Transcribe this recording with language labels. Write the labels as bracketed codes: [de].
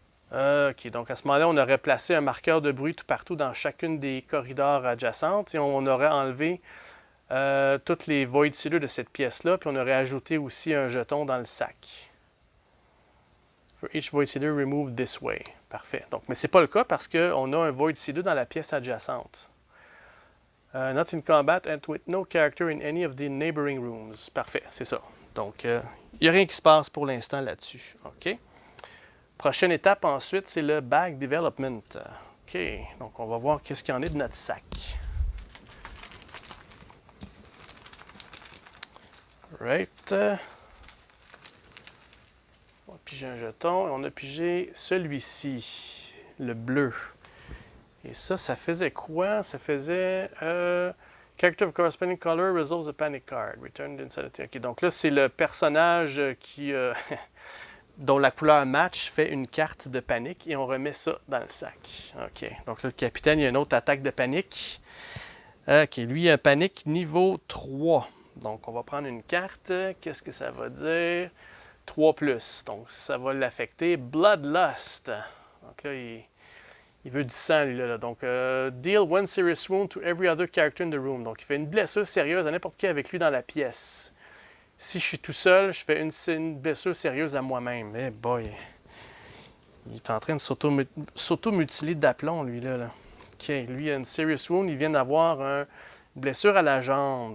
[fr] Là. OK, donc à ce moment-là, on aurait placé un marqueur de bruit tout partout dans chacune des corridors adjacentes et on aurait enlevé toutes les Void Seeders de cette pièce-là, puis on aurait ajouté aussi un jeton dans le sac. [en] For each Void Seeder, remove this way. [fr] Parfait. Donc, mais ce n'est pas le cas parce qu'on a un Void Seeder dans la pièce adjacente. [en] Not in combat and with no character in any of the neighboring rooms. [fr] Parfait, c'est ça. Donc, il n'y a rien qui se passe pour l'instant là-dessus. OK. Prochaine étape ensuite, c'est le bag development. OK. Donc, on va voir qu'est-ce qu'il y en est de notre sac. [en] Right. [fr] On a pigé un jeton et on a pigé celui-ci, le bleu. Et ça faisait quoi? Ça faisait [en] Character of corresponding color resolves a panic card. Returned inside the... [fr] OK, donc là, c'est le personnage qui, dont la couleur match fait une carte de panique et on remet ça dans le sac. OK, donc là, le capitaine, il y a une autre attaque de panique. OK, lui, il a un panique niveau 3. Donc, on va prendre une carte. Qu'est-ce que ça va dire? 3+. Donc, ça va l'affecter. [en] Bloodlust. [fr] Donc là, il veut du sang, lui, là. [en] Donc, deal one serious wound to every other character in the room. [fr] Donc, il fait une blessure sérieuse à n'importe qui avec lui dans la pièce. Si je suis tout seul, je fais une blessure sérieuse à moi-même. Eh boy. Il est en train de s'auto-mutiler d'aplomb, lui, là. OK, lui, il a une serious wound. Il vient d'avoir une blessure à la jambe.